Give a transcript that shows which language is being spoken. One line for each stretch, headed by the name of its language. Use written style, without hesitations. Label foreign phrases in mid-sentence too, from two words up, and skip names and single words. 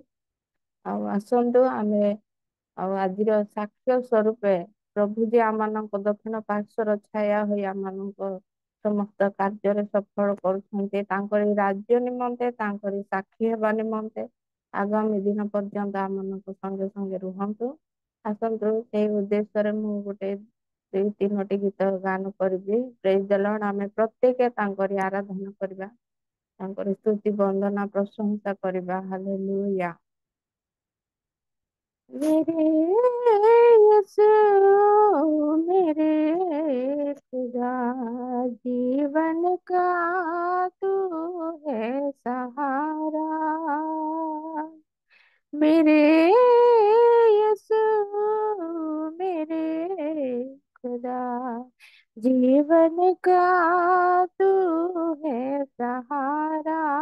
Odia: ଆଉ ଆସନ୍ତୁ ଆମେ ଆଉ ଆଜିର ସାକ୍ଷ୍ୟ ସ୍ୱରୂପେ ପ୍ରଭୁ ଯେ ଆମମାନଙ୍କ ଦକ୍ଷିଣ ପାର୍ଶ୍ୱର ଛାୟା ହୋଇ ଆମମାନଙ୍କ ସମସ୍ତ କାର୍ଯ୍ୟରେ ସଫଳ କରୁଛନ୍ତି, ତାଙ୍କରି ରାଜ୍ୟ ନିମନ୍ତେ ତାଙ୍କରି ସାକ୍ଷୀ ହେବା ନିମନ୍ତେ ଆଗାମୀ ଦିନ ପର୍ଯ୍ୟନ୍ତ ଆମମାନଙ୍କ ସଙ୍ଗେ ସଙ୍ଗେ ରୁହନ୍ତୁ। ଆସନ୍ତୁ ସେଇ ଉଦ୍ଦେଶ୍ୟରେ ମୁଁ ଗୋଟେ ଦୁଇ ତିନୋଟି ଗୀତ ଗାନ କରିବି।
English: Praise the Lord.
Odia: ଆମେ ପ୍ରତ୍ୟେକ ତାଙ୍କରି ଆରାଧନା କରିବା, ତାଙ୍କରି ସ୍ତୁତି ବନ୍ଦନା ପ୍ରଶଂସା କରିବା। ହାଲେଲୁୟା।
Hindi: मेरे यीशु, मेरे खुदा, जीवन का तू है सहारा। मेरे यीशु, मेरे खुदा, जीवन का तू है सहारा।